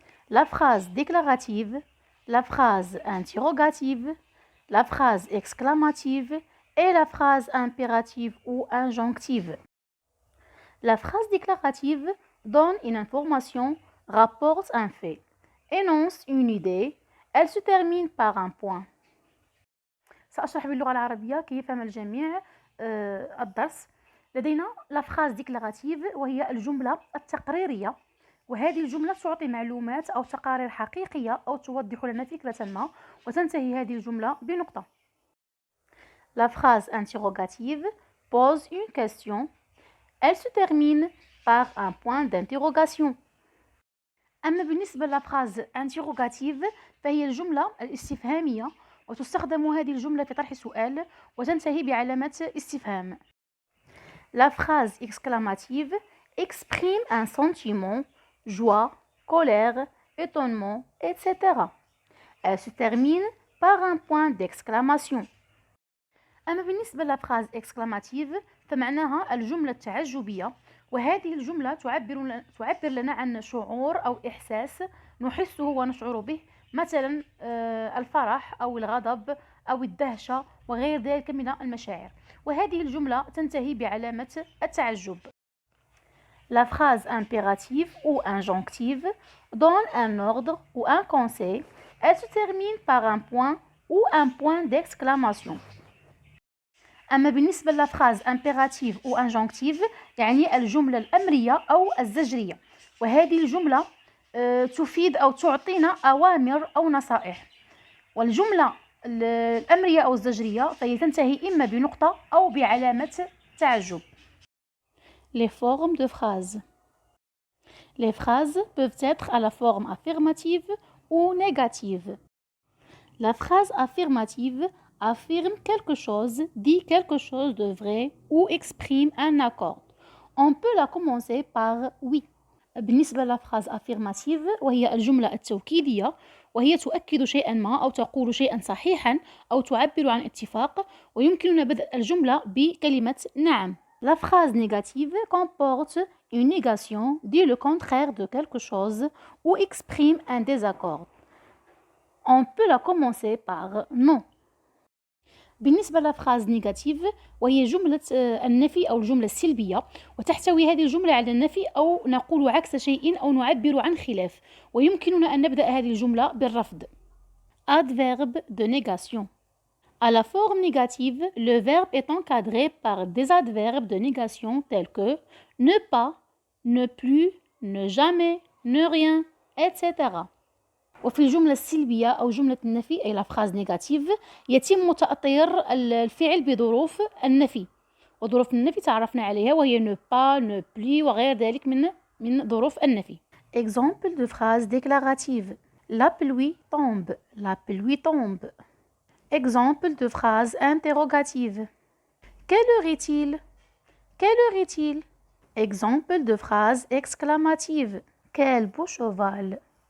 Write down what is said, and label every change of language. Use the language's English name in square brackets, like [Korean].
[French] La phrase déclarative, la phrase interrogative, la phrase exclamative et la phrase impérative ou injonctive. La phrase déclarative donne une information, rapporte un fait, énonce une idée, elle se termine par un point. [Arabic] سأشرح باللغة العربية كي يفهم الجميع الدرس. لدينا لا [French] phrase déclarative [Arabic] وهي الجملة التقريرية، وهذه الجملة تعطي معلومات أو تقارير حقيقية أو توضح لنا فكرة ما، وتنتهي هذه الجملة بنقطة. [French] La phrase interrogative pose une question. Elle se termine par un point d'interrogation. [Arabic] أما بالنسبة للفراز interrogative فهي الجملة الاستفهامية، وتستخدم هذه الجملة في طرح سؤال وتنتهي بعلامة استفهام. [French] La phrase exclamative exprime un sentiment, joie, colère, étonnement, etc. Elle se termine par un point d'exclamation. [Arabic] أما بالنسبة للفراز exclamative فمعناها الجملة التعجبية، وهذه الجملة تعبر لنا عن شعور أو إحساس نحسه ونشعر به، مثلا الفرح أو الغضب أو الدهشة وغير ذلك من المشاعر، وهذه الجملة تنتهي بعلامة التعجب. [French] La phrase impérative ou injonctive donne un ordre ou un conseil. Elle se termine par un point ou un point d'exclamation. [Arabic] أما بالنسبة للفراز impérative أو injonctive يعني الجملة الأمرية أو الزجرية، وهذه الجملة تفيد أو تعطينا أوامر أو نصائح، والجملة الأمرية أو الزجرية فهي تنتهي إما بنقطة أو بعلامة تعجب. [French] Les formes de phrases. Les phrases peuvent être à la forme affirmative ou négative. La phrase affirmative affirme quelque chose, dit quelque chose de vrai ou exprime un accord. On peut la commencer par oui. [Arabic] بالنسبة للفراز affirmative وهي الجملة التوكيدية، وهي تؤكد شيئا ما أو تقول شيئا صحيحا أو تعبر عن اتفاق، ويمكننا بدء الجملة بكلمة نعم. [French] La phrase négative comporte une négation, dit le contraire de quelque chose ou exprime un désaccord. On peut la commencer par non. [Arabic] بالنسبة لفراز نيجاتيف وهي جملة النفي أو الجملة السلبية، وتحتوي هذه الجملة على النفي أو نقول عكس شيء أو نعبر عن خلاف، ويمكننا أن نبدأ هذه الجملة بالرفض. [French] Adverbe de négation. À la forme négative, le verbe est encadré par des adverbes de négation tels que ne pas, ne plus, ne jamais, ne rien, etc. [Arabic] وفي الجملة السلبية أو جملة النفي أي الفراز نيجاتيف يتم تأطير الفعل بظروف النفي، وظروف النفي تعرفنا عليها وهي [French] ne pas, ne plus [Arabic] وغير ذلك من ظروف النفي. [French] Exemple de phrase déclarative. La pluie tombe. La pluie tombe. Exemple de phrase interrogative. Quelle heure est-il? Quelle heure est-il? Exemple de phrase exclamative. Quel beau cheval!